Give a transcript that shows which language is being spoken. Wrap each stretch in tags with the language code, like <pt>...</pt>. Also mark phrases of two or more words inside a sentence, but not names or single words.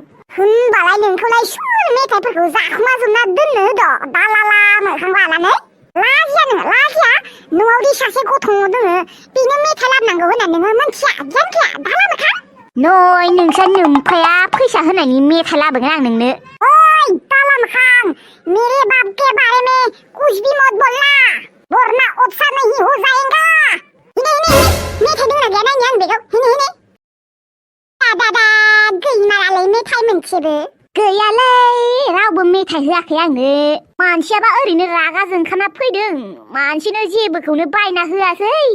<brx>होमबालाय नोंखौलाय सोर मेथाइफोरखौ जाखुमाजोबना दोननो होद' दालाला मोखां लानानै लाजिया नोङो लाजिया न'आवदि सासे गथ' दोङो बेनो मेथाइ लाबोनांगौ होननानै नोङो मोनथिया गियान गैया दाला मोखां नै नोंसा नोमफाया फैसा होनायनि मेथाइ लाबोगोन आं नोंनो ओइ दाला मोखां</brx> <hi>मेरे बाप के बारे में कुछ भी मत बोलना वरना अच्छा नहीं हो जाएगा</hi> <brx>हिने मेथाइ दंना गैया नायनि आं बेखौ हिने दादा गैमालाय मेथाइ मोनसेबो गैयालै रावबो मेथाइ होआखै आंनो मानसियाबा ओरैनो रागा जोंखाना फैदों मानसिनो जेबोखौनो बायना होआसै</brx>